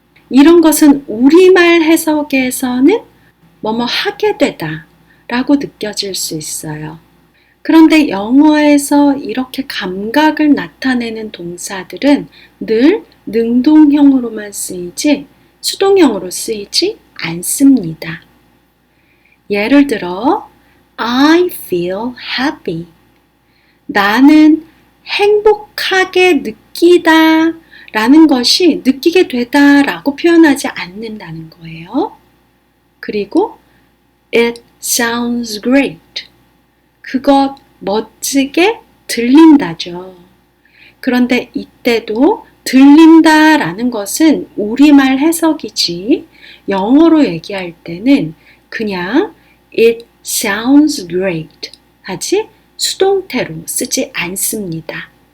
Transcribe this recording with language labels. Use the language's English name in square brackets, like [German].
[Korean] 이런 것은 우리말 해석에서는 뭐뭐 하게 되다 라고 느껴질 수 있어요. 그런데 영어에서 이렇게 감각을 나타내는 동사들은 늘 능동형으로만 쓰이지 수동형으로 쓰이지 않습니다. 예를 들어 [English] I feel happy. [Korean] 나는 행복하게 느끼다 라는 것이 느끼게 되다 라고 표현하지 않는다는 거예요. 그리고 [English] It sounds great. [Korean] 그것 멋지게 들린다죠. 그런데 이때도 들린다 라는 것은 우리말 해석이지 영어로 얘기할 때는 그냥 [English] It sounds great [Korean] 하지 수동태로 쓰지 않습니다.